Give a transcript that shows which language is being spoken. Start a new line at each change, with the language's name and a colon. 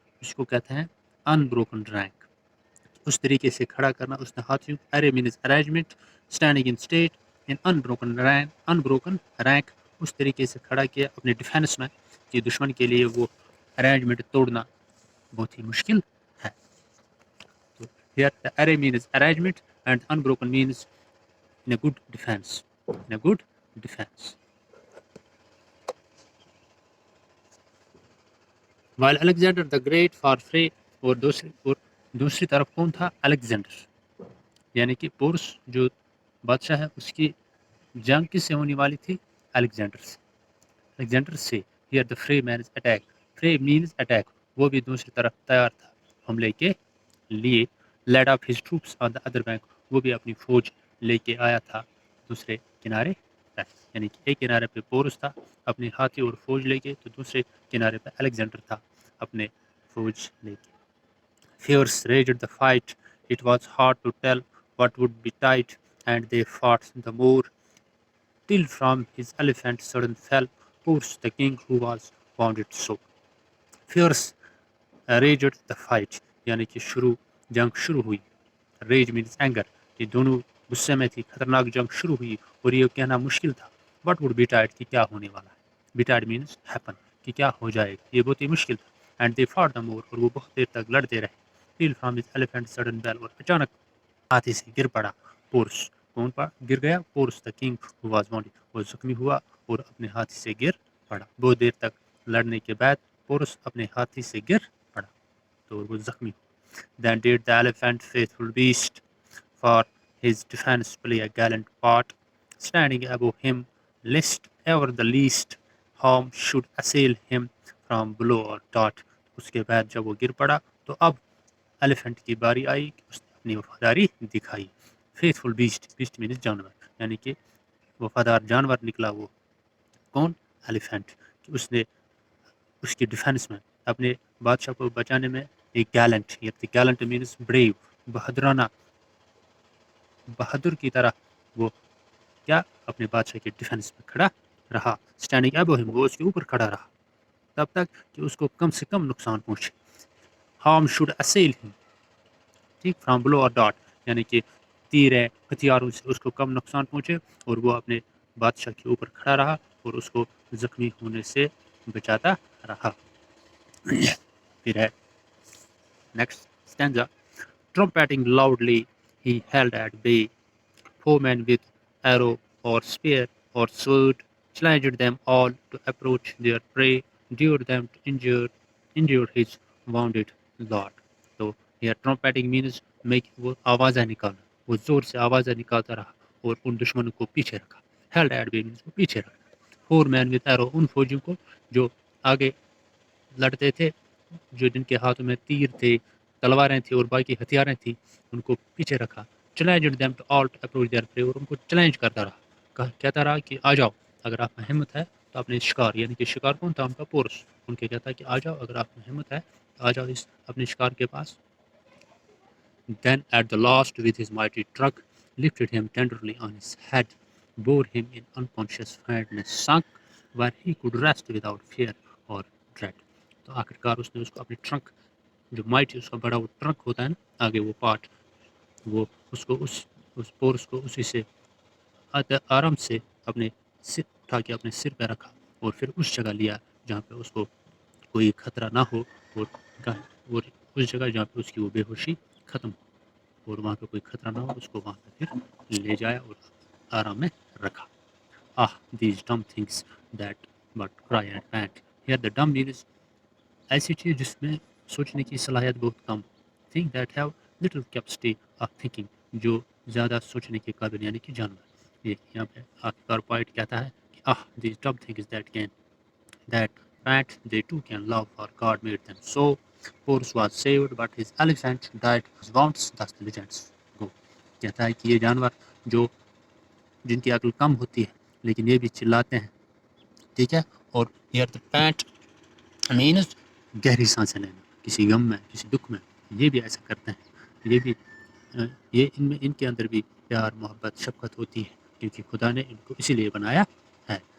Urdu: اس کو کہتے ہیں انبروکن رینک. اس طریقے سے کھڑا کرنا اس نے ہاتھیوں.
English: array means arrangement, standing in state in unbroken rank,
Urdu: اس طریقے سے کھڑا کیا اپنے ڈیفینس میں کہ دشمن کے لیے وہ ارینجمنٹ توڑنا بہت ہی مشکل ہے.
English: تو here the array means arrangement and unbroken means in a good defense. In a good defense. While Alexander the Great for Frey اور
Urdu: دوسری طرف کون تھا؟ الیگزینڈر، یعنی کہ پورس جو بادشاہ ہے اس کی جنگ کس سے ہونے والی تھی؟ الیگزینڈر سے. الیگزینڈر سے
English: here the fray means attack,
Urdu: فرے مینز اٹیک، وہ بھی دوسری طرف تیار تھا حملے کے لیے.
English: led of his troops on the other bank,
Urdu: وہ بھی اپنی فوج لے کے آیا تھا دوسرے کنارے پہ، یعنی کہ ایک کنارے پہ پورس تھا اپنے ہاتھی اور فوج لے کے، تو دوسرے کنارے پہ الیگزینڈر تھا اپنے فوج لے کے.
English: Fierce raged the fight. It was hard to tell what would be tight, and they fought the more, till from his elephant sudden fell Purs the king who was wounded so. Fierce raged the fight,
Urdu: یعنی کہ جنگ شروع ہوئی.
English: Rage means anger،
Urdu: کہ دونوں غصے میں تھی، خطرناک جنگ شروع ہوئی اور یہ کہنا مشکل تھا.
English: What would be tight،
Urdu: کہ کیا ہونے والا ہے.
English: Betide means happen،
Urdu: کہ کیا ہو جائے گا، یہ بہت ہی مشکل تھا.
English: And they fought the more،
Urdu: اور وہ بہت دیر تک لڑتے رہے.
English: Till from his elephant sudden fell،
Urdu: اور اچانک ہاتھی سے گر پڑا پورس. کون گر گیا؟ Porus
English: the king who was wounded،
Urdu: وہ زخمی ہوا اور اپنے ہاتھی سے گر پڑا. بہت دیر تک لڑنے کے بعد پورس اپنے ہاتھی سے گر پڑا تو وہ زخمی ہوا.
English: Then did the elephant, faithful beast, for his defense play a gallant part, standing above him, lest ever the least harm should assail him from below or dart.
Urdu: اس کے بعد جب وہ گر پڑا تو اب ایلیفنٹ کی باری آئی کہ اس نے اپنی وفاداری دکھائی.
English: faithful beast, beast means
Urdu: جانور، یعنی کہ وفادار جانور نکلا وہ. کون؟ ایلیفنٹ. کہ اس نے اس کی ڈیفینس میں اپنے بادشاہ کو بچانے میں ایک گیلنٹ، یہ
English: gallant means brave,
Urdu: بہادرانہ، بہادر کی طرح وہ کیا اپنے بادشاہ کے ڈیفینس میں کھڑا رہا.
English: standing above him,
Urdu: وہ اس کے اوپر کھڑا رہا تب تک کہ اس کو کم سے کم نقصان پہنچے.
English: harm should assail him,
Urdu: ٹھیک،
English: from below اور dot,
Urdu: یعنی کہ تیر ہے، ہتھیاروں سے اس کو کم نقصان پہنچے اور وہ اپنے بادشاہ کے اوپر کھڑا رہا اور اس کو زخمی ہونے سے بچاتا رہا. پھر ہے
English: Next stanza. Trumpeting loudly he held at bay foemen with arrow or spear or sword, challenged them all to approach their prey, dared them to injure his wounded lord.
Urdu: تو یہ
English: trumpeting means make،
Urdu: وہ آوازیں نکالنا، وہ زور سے آوازیں نکالتا رہا اور ان دشمنوں کو پیچھے رکھا.
English: held at bay means
Urdu: وہ پیچھے رکھا.
English: foemen with arrow،
Urdu: ان فوجیوں کو جو آگے لڑتے تھے، جو جن کے ہاتھوں میں تیر تھے، تلواریں تھیں اور باقی ہتھیاریں تھیں، ان کو پیچھے رکھا.
English: challenged them to all to approach their prey،
Urdu: اور ان کو چیلنج کرتا رہا، کہتا رہا کہ آ جاؤ اگر آپ میں ہمت ہے تو اپنے شکار، یعنی کہ شکار کون تھا؟ ان کا پورس. ان کے کہتا ہے کہ آ جاؤ اگر آپ میں ہمت ہے تو آ جاؤ اس اپنے شکار کے پاس.
English: Then at the last with his mighty trunk lifted him tenderly on his head, bore him in unconscious faintness, sunk where he could rest without fear or dread.
Urdu: تو آخرکار اس نے اس کو اپنی ٹرنک، جو مائٹ اس کا بڑا وہ ٹرنک ہوتا ہے نا آگے وہ پارٹ، وہ اس کو اس پورس کو اسی سے آرام سے اپنے سر اٹھا کے اپنے سر پہ رکھا اور پھر اس جگہ لیا جہاں پہ اس کو کوئی خطرہ نہ ہو، اور اس جگہ جہاں پہ اس کی وہ بے ہوشی ختم ہو اور وہاں پہ کوئی خطرہ نہ ہو، اس کو وہاں پہ پھر لے جایا اور آرام میں رکھا.
English: these dumb things that but cry and pant. Here the dumb means
Urdu: ایسی چیز جس میں سوچنے کی صلاحیت بہت کم.
English: think that have little capacity of thinking،
Urdu: جو زیادہ سوچنے کے قابل، یعنی کہ جانور. یہ یہاں پہ آخر پوائنٹ کہتا ہے کہ
English: these dumb things that pant they too can love, for God made them so. Porus was saved but his elephant died of his wounds, thus the legends go.
Urdu: کہتا ہے کہ یہ جانور جو جن کی عقل کم ہوتی ہے لیکن یہ بھی چلاتے ہیں، ٹھیک ہے. اور
English: here the pant means
Urdu: گہری سانسیں لینا، کسی غم میں، کسی دکھ میں، یہ بھی ایسا کرتے ہیں. یہ بھی یہ ان کے اندر بھی پیار، محبت، شفقت ہوتی ہے کیونکہ خدا نے ان کو اسی لیے بنایا ہے.